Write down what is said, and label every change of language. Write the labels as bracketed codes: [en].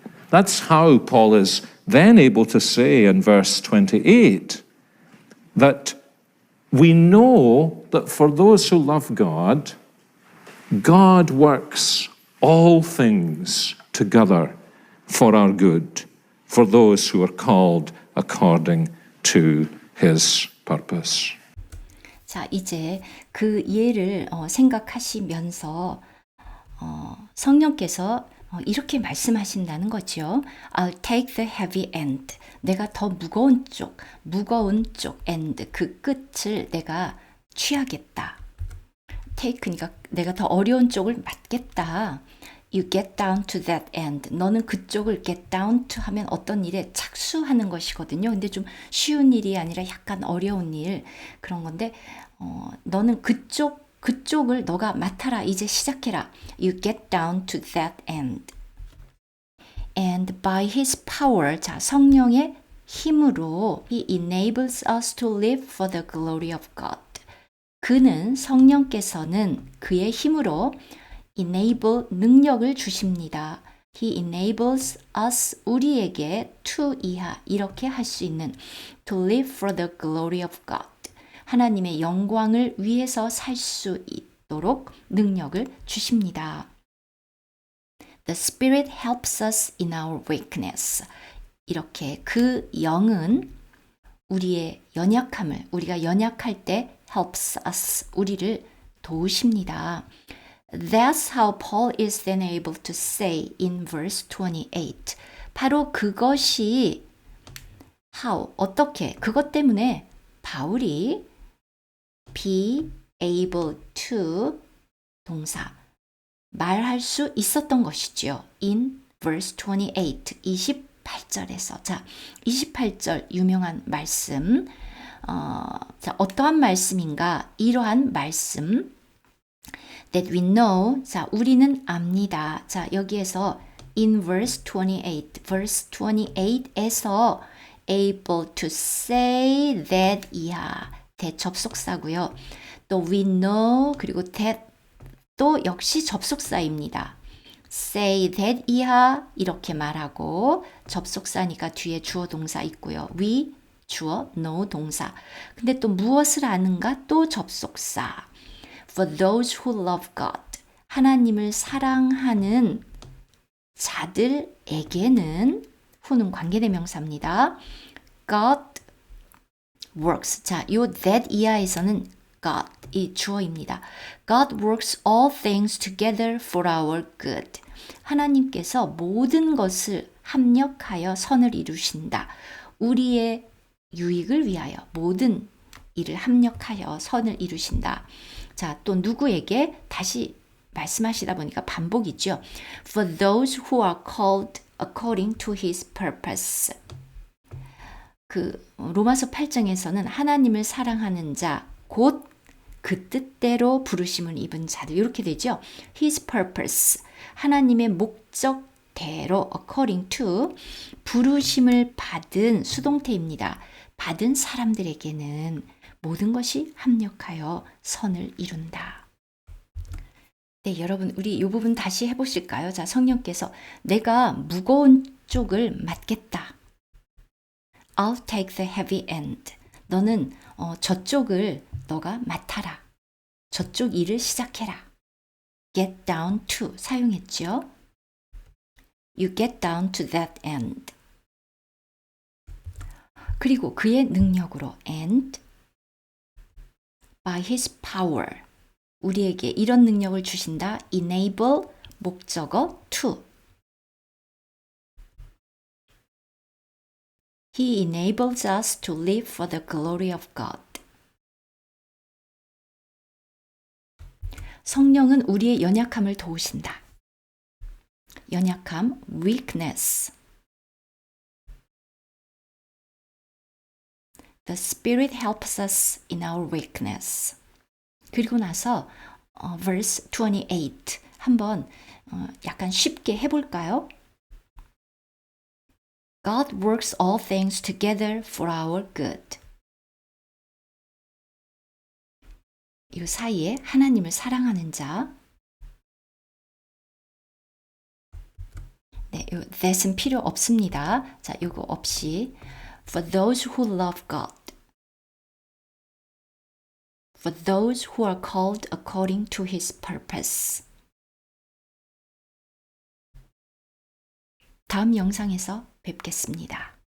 [en] That's how Paul is then able to say in verse 28 that we know that for those who love God, God works all things together for our good, for those who are called according to his purpose. [ko] 자, 이제 그 예를 생각하시면서 성령께서 이렇게 말씀하신다는 거죠. [en] I'll take the heavy end. [ko] 내가 더 무거운 쪽 end, 그 끝을 내가 취하겠다. take니까 내가 더 어려운 쪽을 맡겠다. [en] You get down to that end. [ko] 너는 그쪽을 [en] get down to [ko] 하면 어떤 일에 착수하는 것이거든요. 근데 좀 쉬운 일이 아니라 약간 어려운 일 그런 건데 너는 그쪽 그쪽을 너가 맡아라. 이제 시작해라. [en] You get down to that end. And by his power, [ko] 자, 성령의 힘으로 [en] he enables us to live for the glory of God. [ko] 그는 성령께서는 그의 힘으로 enable 능력을 주십니다. [en] He enables us [ko] 우리에게 [en] to [ko] 이하 이렇게 할 수 있는 [en] to live for the glory of God. [ko] 하나님의 영광을 위해서 살 수 있도록 능력을 주십니다. [en] The Spirit helps us in our weakness. [ko] 이렇게 그 영은 우리의 연약함을, 우리가 연약할 때 [en] helps us, [ko] 우리를 도우십니다. [en] That's how Paul is then able to say in verse 28. [ko] 바로 그것이 how, 어떻게, 그것 때문에 바울이 [en] be able to [ko] 동사, 말할 수 있었던 것이죠. [en] in verse 28, [ko] 28절에서. 자, 28절 유명한 말씀. 자, 어떠한 말씀인가? 이러한 말씀. [en] That we know. [ko] 자, 우리는 압니다. 자, 여기에서 [en] in verse 28, verse 28에서 able to say that 이하. [ko] 대접속사고요. 또 [en] we know [ko] 그리고 that 또 역시 접속사입니다. say that 이하 이렇게 말하고 접속사니까 뒤에 주어 동사 있고요. we 주어 know 동사. 근데 또 무엇을 아는가? 또 접속사. [en] For those who love God. [ko] 하나님을 사랑하는 자들에게는 who는 관계대명사입니다. [en] God works. [ko] 자, 요 that 이하에서는 God 이 주어입니다. [en] God works all things together for our good. [ko] 하나님께서 모든 것을 합력하여 선을 이루신다. 우리의 유익을 위하여 모든 일을 합력하여 선을 이루신다. 자, 또 누구에게 다시 말씀하시다 보니까 반복이죠. [en] For those who are called according to his purpose. [ko] 그 로마서 8장에서는 하나님을 사랑하는 자, 곧 그 뜻대로 부르심을 입은 자들 이렇게 되죠. [en] His purpose, [ko] 하나님의 목적대로 [en] according to [ko] 부르심을 받은 수동태입니다. 받은 사람들에게는 모든 것이 합력하여 선을 이룬다. 네, 여러분 우리 이 부분 다시 해보실까요? 자, 성령께서 내가 무거운 쪽을 맡겠다. [en] I'll take the heavy end. [ko] 너는 저쪽을 너가 맡아라. 저쪽 일을 시작해라. [en] Get down to [ko] 사용했죠. [en] You get down to that end. [ko] 그리고 그의 능력으로 [en] and by his power [ko] 우리에게 이런 능력을 주신다. [en] enable [ko] 목적어 [en] to He enables us to live for the glory of God. [ko] 성령은 우리의 연약함을 도우신다. 연약함, weakness. [en] The Spirit helps us in our weakness. [ko] 그리고 나서 verse 28 한번 약간 쉽게 해볼까요? [en] God works all things together for our good. [ko] 이 사이에 하나님을 사랑하는 자. 네, 요 that은 필요 없습니다. 자, 요거 없이 [en] for those who love God. For those who are called according to his purpose. [ko] 다음 영상에서 뵙겠습니다.